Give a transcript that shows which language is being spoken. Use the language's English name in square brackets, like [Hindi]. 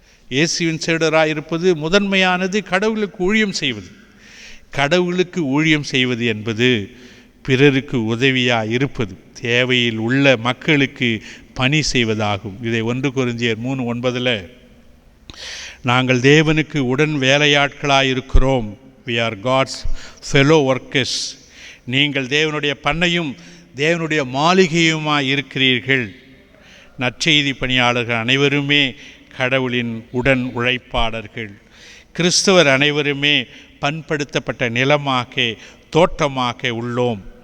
[Tamil] இயேசுவின் சீடராக இருப்பது முதன்மையானது, கடவுளுக்கு ஊழியம் செய்வது. கடவுளுக்கு ஊழியம் செய்வது என்பது பிறருக்கு உதவியாக இருப்பது, தேவையில் உள்ள மக்களுக்கு பணி செய்வதாகும். இதை 1 கொரிந்தியர் 3:9 நாங்கள் தேவனுக்கு உடன் வேலையாட்களாக இருக்கிறோம். [English] We are God's fellow workers. [Tamil] நீங்கள் தேவனுடைய பண்ணையும் தேவனுடைய மாளிகையுமாய் இருக்கிறீர்கள். நற்செய்தி பணியாளர்கள் அனைவருமே கடவுளின் உடன் உழைப்பாளர்கள். கிறிஸ்தவர் அனைவருமே பண்படுத்தப்பட்ட நிலமாக தோட்டமாக உள்ளோம்.